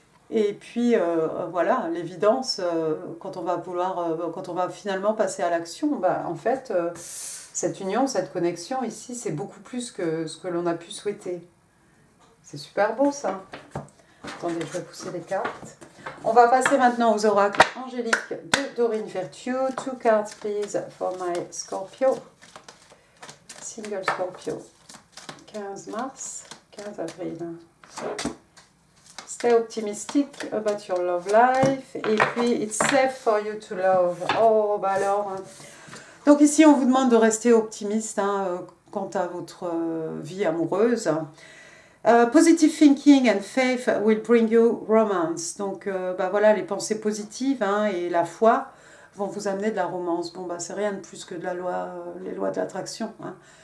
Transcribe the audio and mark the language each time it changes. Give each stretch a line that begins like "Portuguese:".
French: Et puis, voilà, l'évidence, quand on va finalement passer à l'action, en fait, cette union, cette connexion ici, c'est beaucoup plus que ce que l'on a pu souhaiter. C'est super beau, ça. Attendez, je vais pousser les cartes. On va passer maintenant aux oracles angéliques de Doreen Virtue.
English: 2 cards, please, for my Scorpio. Single Scorpio.
French: 15 mars, 15 avril.
English: Stay optimistic about your love life.
French: Et puis,
English: it's safe for you to love.
French: Oh, alors. Donc ici, on vous demande de rester optimiste hein, quant à votre vie amoureuse.
English: Positive thinking and faith will bring you romance.
French: Donc voilà, les pensées positives hein, et la foi vont vous amener de la romance. Bon, c'est rien de plus que de les lois de l'attraction. Hein.